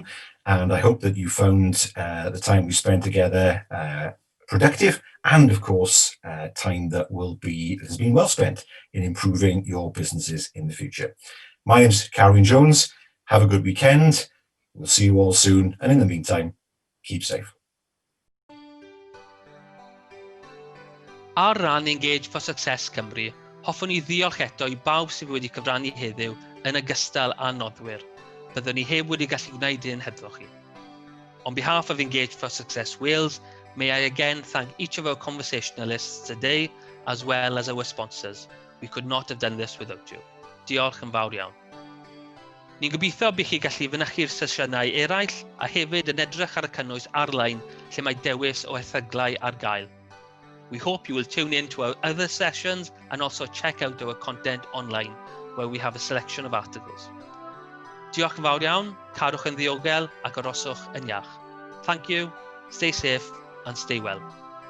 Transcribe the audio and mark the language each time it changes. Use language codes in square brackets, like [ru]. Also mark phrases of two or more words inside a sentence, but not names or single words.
[en] And I hope that you found the time we spent together productive, and of course, time that has been well spent in improving your businesses in the future. My name's Carwyn Jones. Have a good weekend. We'll see you all soon. And in the meantime, keep safe. [cy] Ar ran Engage for Success Cymru, hoffwn ni ddiolch eto I bawb sydd wedi cyfrannu heddiw yn ogystal â noddwyr. Byddwn ni heb wedi gallu gwneud hyn hebddo chi. [en] On behalf of Engage for Success Wales, may I again thank each of our conversationalists today, as well as our sponsors. We could not have done this without you. [cy] Diolch yn fawr iawn. Ni'n gobeithio bydd chi gallu fynychu'r sesiynau eraill a hefyd yn edrych ar y cynnwys ar-lein lle mae dewis o erthyglau ar gael. [en] We hope you will tune in to our other sessions and also check out our content online, where we have a selection of articles. [cy] Diolch yn fawr iawn, cadwch yn ddiogel ac aroswch yn iach. [en] Thank you, stay safe and stay well.